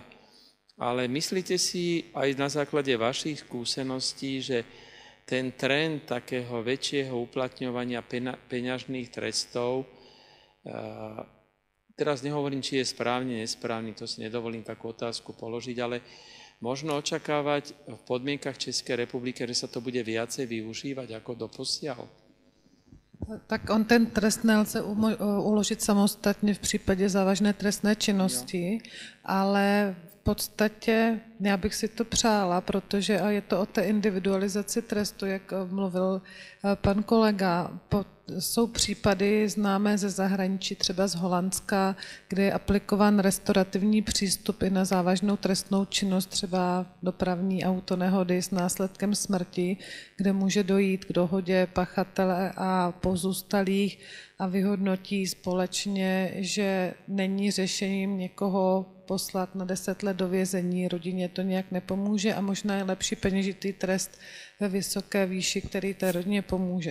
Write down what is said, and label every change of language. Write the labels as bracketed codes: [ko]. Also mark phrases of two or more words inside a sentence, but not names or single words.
[sk] Ale myslíte si aj na základe vašich skúseností, že ten trend takého väčšieho uplatňovania peňažných trestov teraz nehovorím, či je správne, nesprávny, to si nedovolím takú otázku položiť, ale možno očakávať v podmienkach Českej republiky, že sa to bude viacej využívať ako doposiaľ? [cs] Tak on ten trest nelze uložit samostatně v případě závažné trestné činnosti, ale v podstatě já bych si to přála, protože a je to o té individualizaci trestu, jak mluvil pan kolega. Jsou případy známé ze zahraničí, třeba z Holandska, kde je aplikován restaurativní přístup i na závažnou trestnou činnost, třeba dopravní autonehody s následkem smrti, kde může dojít k dohodě pachatele a pozůstalých a vyhodnotí společně, že není řešením někoho poslat na 10 let do vězení, rodině to nějak nepomůže a možná je lepší peněžitý trest ve vysoké výši, který té rodině pomůže.